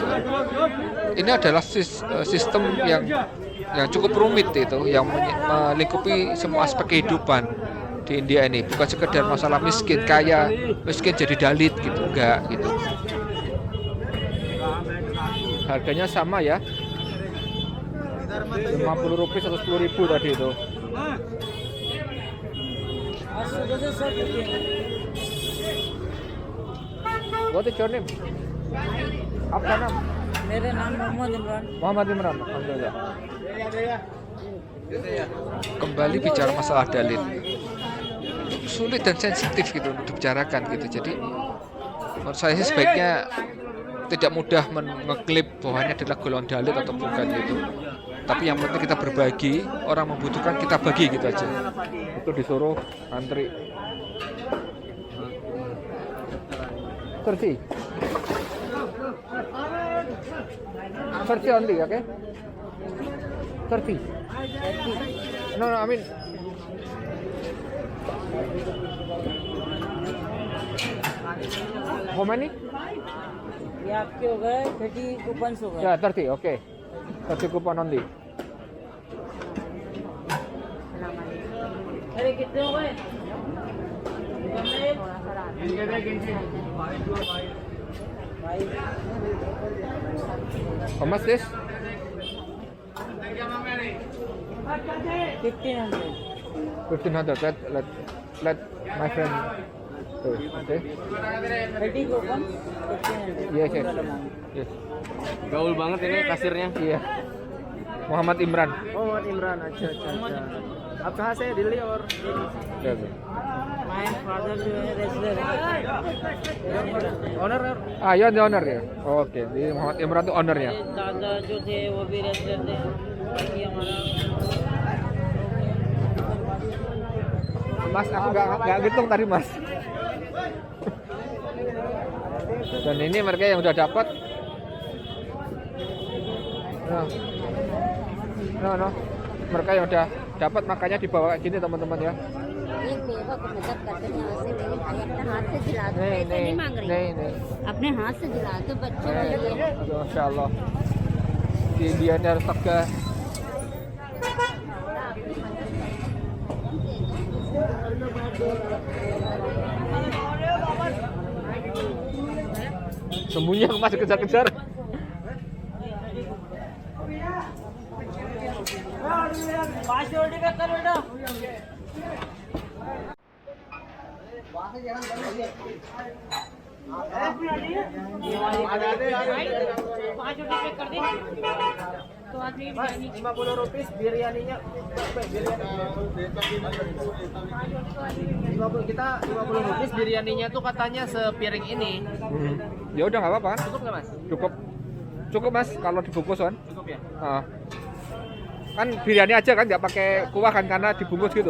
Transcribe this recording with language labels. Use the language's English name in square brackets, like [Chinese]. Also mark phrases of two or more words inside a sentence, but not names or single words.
[Indonesian] Ini adalah sistem yang cukup rumit itu, yang melingkupi semua aspek kehidupan di India ini. Bukan sekedar masalah miskin, kaya, miskin jadi dalit gitu, enggak gitu. Harganya sama ya, 50 rupiah atau 10.000 tadi itu. [English] What is your name? [Indonesian] Apa nama? [Hindi] मेरा नाम मोहम्मद इमरान. [Indonesian] Muhammad Imran. Alhamdulillah. Kembali bicara masalah dalil, sulit dan sensitif gitu untuk dibicarakan gitu. Jadi menurut saya sih sebaiknya tidak mudah mengeklip bahwa ini adalah golongan dalil atau bukan gitu. Tapi yang penting kita berbagi, orang membutuhkan kita bagi gitu aja. Itu disuruh antri. Kursi. [English] Kursi only, okay? Kursi. No, I mean. How many? [Hindi] ये आपके हो गए 30 कूपन हो गए. [English] Yeah, 30, okay. 30 coupon only. [Hindi] अरे कितने हो गए? [English] How much this? 1500. 1500. Let my friend. Okay. 30 coupon, 1500. Yes, yes. Total amount. Yes. [Indonesian] Gaul banget ini kasirnya. Iya. Muhammad Imran. Oh, Muhammad Imran. [Hindi] Acha. आप कहाँ से दिल्ली और [Indonesian] Ya, tuh. [English] My father [Hindi] जो है wrestler है. ऑनर [Indonesian] Ah, ya [English] the owner [Indonesian] ya. Oh, oke, jadi Muhammad Imran tuh ownernya. [Hindi] मेरे दादा जो थे वो भी wrestler थे. बाकी हमारा [Indonesian] Mas, aku nggak ngitung tadi mas. Dan ini mereka yang udah dapat. No. Mereka yang udah dapat makanya dibawa kayak gini teman-teman ya. [Hindi] एक मेवा को मदद करते हैं यहाँ से मेरे भाई अपने हाथ से दिला दो [Indonesian] Nih, [Hindi] पैसे नहीं मांग रही [Indonesian] nih. [Hindi] अपने हाथ से दिला दो बच्चों के लिए [Indonesian] Masya Allah. Di Indian harus tegak. Sembunyi aku masih kejar-kejar. [Hindi] पाँच रोटी पैक कर बेटा पाँच रोटी पैक कर दी तो आदमी [Indonesian] 50 rupiah biryaninya. Kita 50 rupiah biryaninya tuh katanya sepiring ini. Ya udah nggak apa-apa kan? Cukup nggak Mas? Cukup mas kalau dibungkus kan. Cukup ya. Kan biryani aja kan nggak pakai kuah kan karena dibungkus gitu.